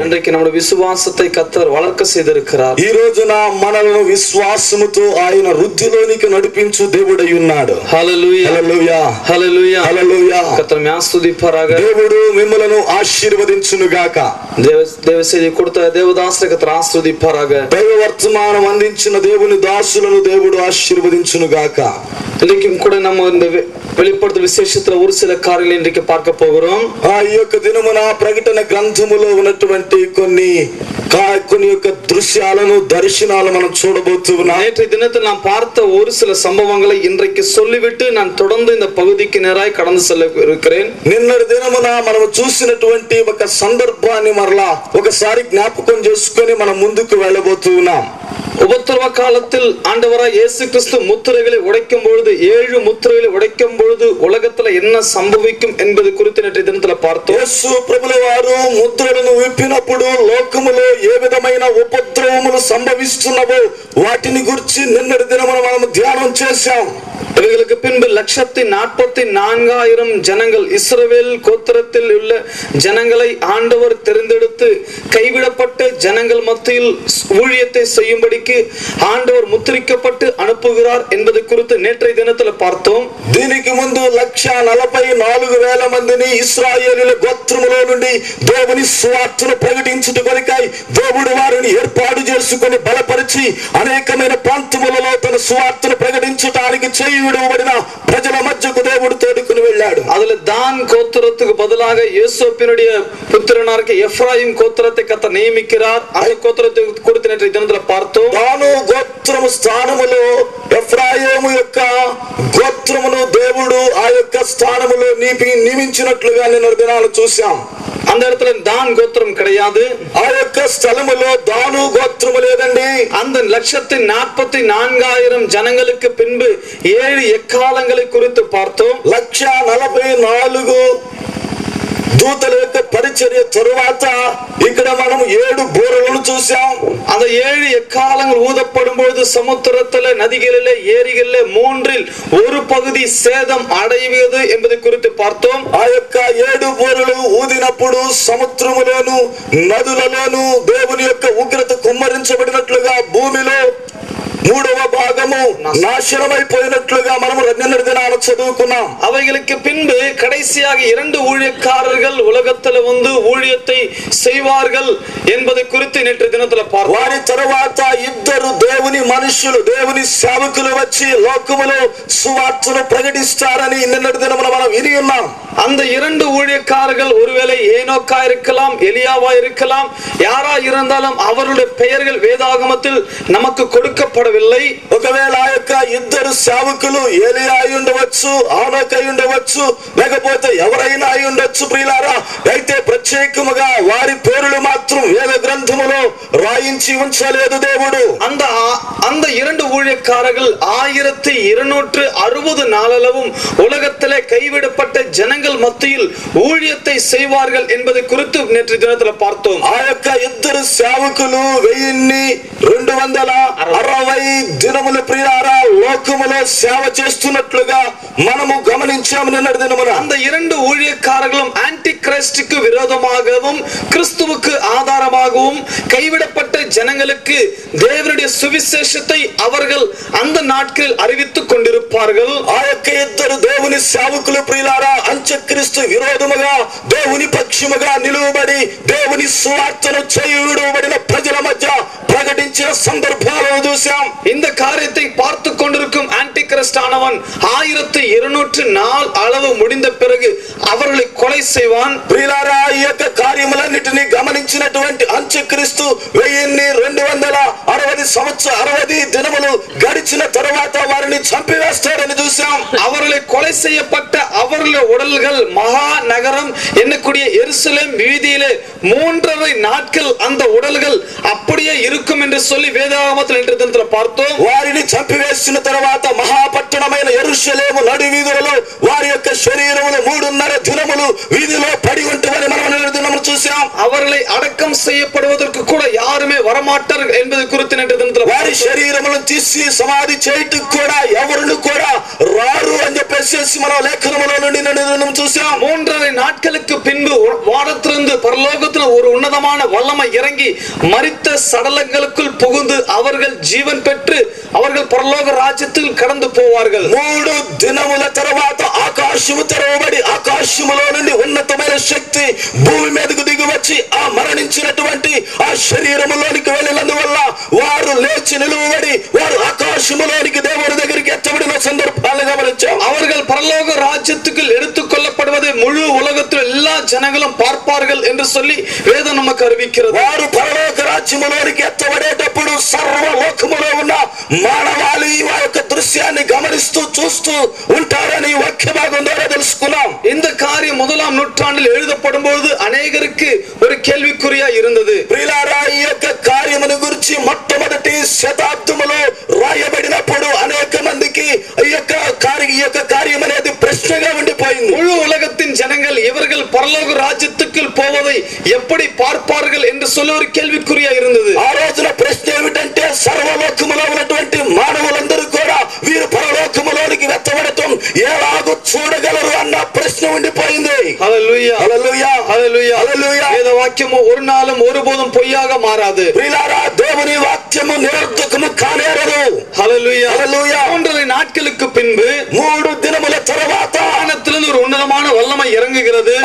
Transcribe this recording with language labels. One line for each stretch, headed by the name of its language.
Tamil: இன்றைக்கு நம்முடைய விசுவாசத்தை கர்த்தர் வளர்க்க செய்திருக்கிறார்.
Telugu: ఈ రోజున మనల్ని విశ్వాసముతో ఆయన వృద్ధిలోనికి నడిపించు దేవుడై ఉన్నాడు. హల్లెలూయా హల్లెలూయా హల్లెలూయా హల్లెలూయా.
Tamil: கர்த்தர் ஆசீர்வதிப்பாராக.
Telugu: దేవుడు మిమ్మలను ఆశీర్వదించును గాక.
Tamil: தேவ செய்தி கொடுத்த தேவதாசரை கர்த்தர் ஆசீர்வதிப்பாராக.
Telugu: దైవ వర్తమానం అందించిన దేవుని దాసులను దేవుడు ఆశీర్వదించును గాక.
Tamil: இன்றைக்கும் கூட நம்ம இந்த வெளிப்படுத்தல் விசேஷத்துல ஒரு சில காரியங்களை இன்றைக்கு பார்க்க போகிறோம்.
Telugu: ఈ యొక్క దినమున ప్రకటన గ్రంథములో ఉన్నటువంటి కొన్ని యొక్క దృశ్యాలను దర్శనాలు మనం చూడబోతున్నాం.
Tamil: நேற்றைய தினத்தில் நாம் பார்த்த ஒரு சில சம்பவங்களை இன்றைக்கு சொல்லிவிட்டு நான் தொடர்ந்து இந்த பகுதிக்கு நேராய் கடந்து செல்ல இருக்கிறேன்.
Telugu: నిన్నటి దినమున మనం చూసినటువంటి ఒక సందర్భాన్ని మరలా ఒకసారి జ్ఞాపకం చేసుకొని మనం ముందుకు వెళ్ళబోతున్నాం.
Tamil: உபத்திரவ காலத்தில் ஆண்டவராய் இயேசு கிறிஸ்து முத்திரைகளை உடைக்கும் பொழுது 7 முத்திரைகளை உடைக்கும் பொழுது உலகத்துல என்ன சம்பவிக்கும் என்பது குறித்து நேற்றைய தினத்துல பார்த்தோம்.
Telugu: యేసు ప్రభుల వారు ముద్రలను విప్పినప్పుడు లోకములో ఏ విధమైన ఉపద్రవములు సంభవిస్తున్నవో వాటిని గురించి నిన్నటి దినమున మనం ధ్యానం చేశాం.
Tamil: இவர்களுக்கு பின்பு 144,000 ஜனங்கள் இஸ்ரவேல் கோத்திரத்தில் உள்ள ஜனங்களை ஆண்டவர் தெரிந்தெடுத்து கைவிடப்பட்ட ஜனங்கள் மத்தியில் ஊழியத்தை செய்யும்படிக்கு ஆண்டவர் முத்திரிக்கப்பட்டு அனுப்புகிறார் என்பது குறித்து நேற்றைய தினத்தில் பார்த்தோம்.
Telugu: దీనికి ముందు 144,000 మందిని ఇశ్రాయేలీయుల గోత్రములో నుండి దేవుని సువార్తను ప్రకటించుట కొరకై దేవుడు వారిని ఏర్పాటు చేసుకొని బలపరిచి అనేకమైన ప్రాంతములలో తన సువార్తను ప్రకటించడానికి చేయబడిన ప్రజల మధ్యకు దేవుడు తోడుకుని వెళ్ళాడు.
Tamil: அதுல தான் கோத்திரத்துக்கு பதிலாக யோசேப்பினுடைய புத்திரனாகிய எப்ராயிம் கோத்திரத்தை கர்த்தர் நியமிக்கிறார். அந்த கோத்திரத்தை குறித்து நேற்றைய தினத்தில் பார்த்தோம்.
Telugu: தானு గోత్రము స్థానములో ఎఫ్రాయిము యొక్క గోత్రమును దేవుడు ఆ యొక్క స్థానములో నియమించినట్లుగా నిన్న దినాలు చూశాం.
Tamil: அந்த இடத்துல தான் கோத்திரம் கிடையாது.
Telugu: ఆ యొక్క స్థలములో దాను గోత్రము లేదండి.
Tamil: அந்த 144,000 ஜனங்களுக்கு பின்பு 7 எக்காலங்களை குறித்து பார்த்தோம்.
Telugu: 144 దూతల యొక్క పరిచర్య తరువాత ఇక్కడ మనం 7 బూరలను చూసాం.
Tamil: அந்த 7 எக்காலங்கள் ஊதப்படும் பொழுது சமுத்திரத்திலே நதிகளிலே ஏரிகளிலே 3இல் 1 பகுதி சேதம் அடைவது என்பது குறித்து பார்த்தோம்.
Telugu: ఆ యొక్క 7 బూరలు ఊదినప్పుడు సముద్రములోను నదులలోను దేవుని యొక్క ఉగ్రత కుమ్మరించబడినట్లుగా భూమిలో 3వ భాగము నాశనమైపోయినట్లుగా మనం నిన్నటి దినాన చదువుకున్నాం.
Tamil: அவைகளுக்கு பின்பு கடைசியாக 2 ஊழியக்காரர்கள் உலகத்தில் வந்து ஊழியத்தை செய்வார்கள் என்பதை குறித்து நேற்று தினத்தில் பார்த்தோம்.
Telugu: వారి తరువాత 2 దేవుని మనుషులు దేవుని సేవకులు వచ్చి లోకములో సువార్తను ప్రకటిస్తారని నిన్నటి దినమున మనం విని ఉన్నాం.
Tamil: அந்த 2 ஊழியக்காரர்கள் ஒருவேளை ஏனோக்கா இருக்கலாம், எலியாவா இருக்கலாம், யாரா இருந்தாலும் அவருடைய பெயர்கள் வேதாகமத்தில் நமக்கு கொடுக்கப்படவில்லை.
Telugu: ఒకవేళ ఆ యొక్క 2 సేవకులు ఏలియా అయి ఉండవచ్చు, ఆనోకు అయి ఉండవచ్చు, లేకపోతే ఎవరైనా అయి ఉండొచ్చు ప్రియులారా. అయితే ప్రత్యేకముగా వారి పేర్లు మాత్రం వేద గ్రంథములో రాయించి ఉంచలేదు దేవుడు.
Tamil: அந்த 2 ஊழியக்காரர்கள் 1260 நாளளவும் உலகத்திலே கைவிடப்பட்ட ஜனங்கள் மத்தியில் ஊழியத்தை செய்வார்கள் என்பதை குறித்து நேற்று தினத்தில் பார்த்தோம்.
Telugu: ఆ యొక్క 2 సేవకులు 1260 దినముల ప్రియులారా లోకములో సేవ చేస్తున్నట్లుగా మనము గమనించాము నిన్నటి దినమున.
Tamil: அந்த 2 ஊழியக்காரர்களும் ஆன்டி கிறிஸ்துக்கு விரோதமாகவும் கிறிஸ்துவுக்கு ஆதாரமாகவும் கைவிடப்பட்ட ஜனங்களுக்கு தேவனுடைய சுவிசேஷத்தை அவர்கள் அந்த நாட்களில் அறிவித்துக் கொண்டிருப்பார்கள்.
Telugu: ఆ యొక్క 2 దేవుని సేవకులు ప్రియులారా అంత్యక్రీస్తు విరోధముగా దేవుని పక్షముగా నిలువబడి దేవుని సువార్తను చేయబడిన ప్రజల మధ్య ప్రకటించిన సందర్భాలను చూశాం.
Tamil: இந்த காரியத்தை பார்த்து கொண்டிருக்கும் ஆன்டி கிறிஸ்ட் ஆனவன் 1204 அளவு முடிந்த பிறகு அவர்களை கொலை செய்வான்.
Telugu: ప్రియులారా ఈ యొక్క కార్యములన్నిటిని గమనించినటువంటి అంత్యక్రీస్తు 1260 దినములు గడిచిన తరువాత వారిని చంపివేస్తాడని చూశాం.
Tamil: அவர்களை கொலை செய்யப்பட்ட அவர்களுடைய உடல்கள் மகா நகரம் என்னக்கூடிய எருசலேம் வீதியிலே 3.5 நாட்கள் அந்த உடல்கள் அப்படியே இருக்கும் என்று சொல்லி வேதாகமத்தில் என்று பார்த்தோம்.
Telugu: వారిని చంపివేసిన తర్వాత మహాపట్టణమైన యెరూషలేము నడి వీధులలో వారి యొక్క శరీరములు 3.5 దినములు వీధిలో పడి ఉంటవని మనం చూసాం.
Tamil: அவர்களை అடக்கம் செய்யப்படுவதற்கு கூட யாருமே வரமாட்டார்கள் என்பது குறித்து
Telugu: వారి శరీరములను తీసి సమాధి చేయటకు కూడా ఎవరును కూడా రారు అని చెప్పేసి మనం లేఖనములో నుండి చూసాం.
Tamil: 3.5 நாட்களுக்கு பின்பு வானத்திலிருந்து பரலோகத்தில் ஒரு உன்னதமான வல்லமை இறங்கி மரித்த சடலங்களுக்குள் புகுந்து அவர்கள் ஜீவன் பெற்று அவர்கள் பரலோக ராஜ்யத்தில் கடந்து போவார்கள்.
Telugu: 3 దినముల తర్వాత ఆకాశము తెరవబడి ఆకాశములో నుండి ఉన్నతమైన శక్తి భూమి మీదకు దిగి వచ్చి ఆ మరణించినటువంటి ఆ శరీరములోనికి వెళ్ళినందువల్ల వారు లేచి నిలువబడి వారు ఆకాశములోనికి దేవుడి దగ్గరికి ఎత్తబడిన సందర్భాలను గమనించాం.
Tamil: அவர்கள் பரலோக ராஜ்யத்துக்குள் எடுத்துக் கொள்ளப்படுவதை முழு உலகத்தில் எல்லா ஜனங்களும் பார்ப்பார்கள் என்று சொல்லி வேதம் நமக்கு அறிவிக்கிறது.
Telugu: వారు పరలోక రాజ్యములోనికి ఎత్తబడేటప్పుడు సర్వలోకములో ఉన్న మానవాళి ఆ యొక్క దృశ్యాన్ని గమనిస్తూ చూస్తూ ఉంటారని వాక్య భాగం ద్వారా తెలుసుకున్నాం.
Tamil: இந்த காரியம் 1ஆம் நூற்றாண்டில் எழுதப்படும் போது அநேகருக்கு ஒரு கேள்விக்குறியா இருந்தது.
Telugu: ప్రియులారా, ఈ యొక్క కార్యమును గురించి మొట్టమొదటి శతాబ్దములో రాయబడినప్పుడు అనేక మందికి ఈ యొక్క కార్యం అనేది ప్రశ్నగా ఉండిపోయింది.
Tamil: முழு உலகத்தின் ஜனங்கள் இவர்கள் பரலோக ராஜ்யத்துக்குள் போவதை எப்படி பார்ப்பார்கள் என்று சொல்ல ஒரு கேள்விக்குறியா இருந்தது.
Telugu: ఆ రోజున ప్రశ్న ఏమిటంటే సర్వలోకములో ఉన్నటువంటి మానవులందరూ కూడా వీరు పరలోకములోనికి వెత్తబడటం ఎలాగో చూడగలరు అన్న ప్రశ్న ఉండిపోయింది. హల్లెలూయా హల్లెలూయా హల్లెలూయా హల్లెలూయా.
Tamil: வேத வாக்கியம் ஒரு நாளும் ஒருபோதும் பொய்யாக மாறாது.
Telugu: ప్రియులారా, దేవుని వాక్యము నిరర్ధకము కానేరదు. హల్లెలూయా హల్లెలూయా.
Tamil: 3 நாட்களுக்கு பின்பு
Telugu: 3 దినముల తరువాత
Tamil: வானத்திலிருந்து ஒரு உன்னதமான வல்லமை இறங்குகிறது.